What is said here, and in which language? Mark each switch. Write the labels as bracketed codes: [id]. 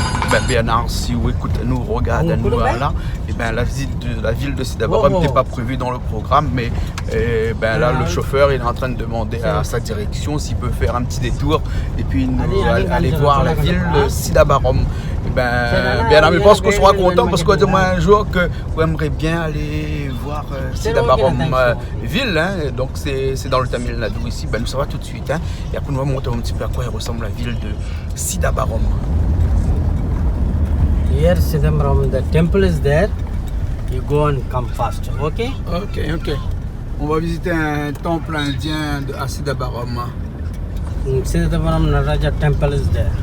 [fr] ben, Bernard, si vous écoutez, nous regarde nous là, et ben la visite de la ville de Sidabarom n'était pas prévue dans le programme, mais ben là le chauffeur il est en train de demander à sa direction s'il peut faire un petit détour et puis aller voir la ville de Sidabarom. Et ben Bernard, je pense qu'on sera content parce qu'on dit moi un jour que vous aimeriez bien aller voir Sidabarom ville, hein, donc c'est dans le Tamil Nadu ici, ben nous ça va tout de suite, hein, et après nous allons montrer un petit peu à quoi ressemble la ville de Sidabarom. [en] Here Sidabarom, the temple is there. You go and come fast, okay? Ok. [fr] On va visiter un temple indien à Sidabarom. [en] Sidabarom Nataraja temple is there.